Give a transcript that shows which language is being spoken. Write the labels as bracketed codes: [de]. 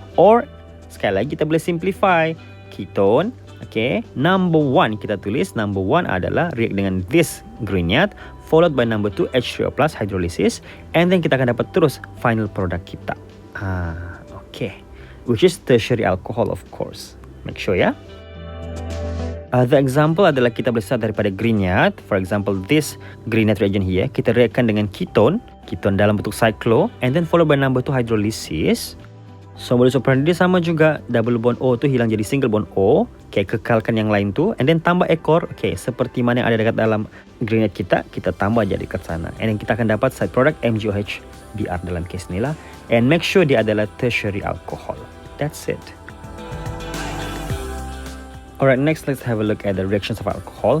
[ms] Or sekali lagi kita boleh simplify ketone. [en] Okay, number 1 [ms] kita tulis. [en] Number 1 adalah react dengan this Grignard, followed by number 2 H3O plus hydrolysis, and then [ms] kita akan dapat terus [en] final product kita. Okay, which is tertiary alcohol of course. Make sure ya. The example [ms] adalah kita boleh start daripada Grignard. [en] For example, this Grignard reagent here, [ms] kita reaktkan dengan ketone dalam bentuk cyclo, [en] and then followed by number 2 hydrolysis. [ms] So modus operandi dia sama juga, [en] double bond [ms] O tu hilang jadi [en] single bond [ms] O, okay, kekalkan yang lain tu, [en] and then [ms] tambah ekor, okay, seperti mana yang ada dekat dalam Grignard kita tambah jadi dekat sana, and then kita akan dapat [en] side product [ms] MgOHBr dalam case ni lah. [en] And make sure [ms] dia adalah [en] tertiary alcohol. That's it. Alright, next let's have a look at the reactions of alcohol.